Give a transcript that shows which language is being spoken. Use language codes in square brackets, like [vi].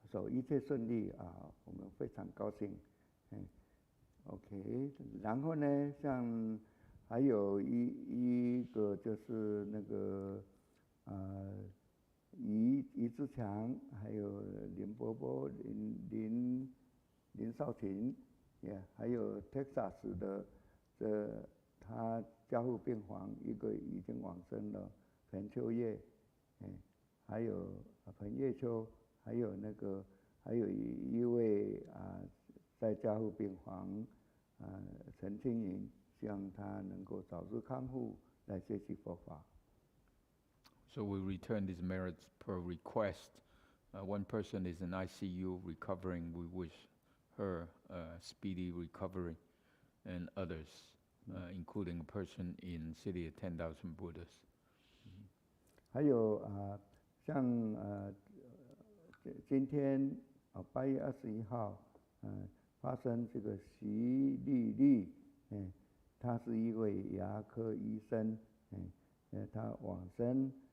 [zh] 一切顺利我们非常高兴。OK， 然后呢，像还有一个就是那个于志强，还有林伯伯、林少勤，还有 Texas 的他加护病房一个已经往生了，彭秋叶，还有彭叶秋。还有一位在加护病房陈青云，希望他能够早日康复，来学习佛法。 [en] So we return these merits per request. One person is in ICU recovering. We wish her speedy recovery, and others, including a person in city of 10,000 Buddhas. [zh] 还有像今天8月21号，发生这个徐丽丽，她是一位牙科医生，她往生。